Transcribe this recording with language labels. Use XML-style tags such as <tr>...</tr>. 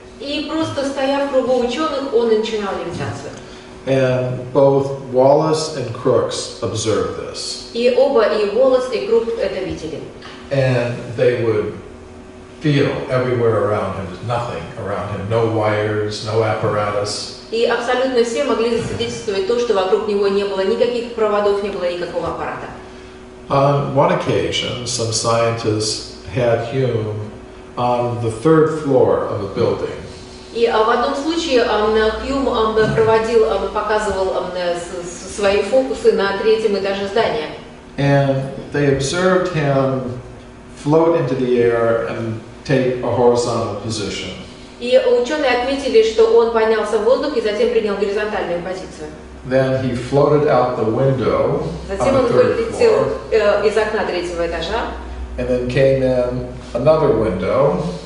<ru>И просто стоя в кругу ученых, он начинал левитацию.</ru> <en>And both Wallace and Crookes observed this.</en> <ru>И оба, и Уоллес, и Крук это видели.</ru> <en>And they would feel everywhere around him, there's nothing around him, no wires, no apparatus.</en> <ru>И абсолютно все могли засвидетельствовать то, что вокруг него не было никаких проводов, не было никакого аппарата.</ru> <en>On one occasion, some scientists had Hume on the third floor of a building.</en> <ru>И в одном случае Хьюм показывал свои фокусы на третьем этаже здания.</ru> <en>And they observed him float into the air and take a horizontal position.</en> <ru>И ученые отметили, что он поднялся в воздух и затем принял горизонтальную позицию.</ru> <en>Then he floated out the window</en> <ru>Затем</ru> <en>on</en> <ru>он</ru> <en>the third</en> <ru>вылетел</ru> <en>floor,</en> <ru>из окна третьего этажа,</ru> <en>and then came in another window</en>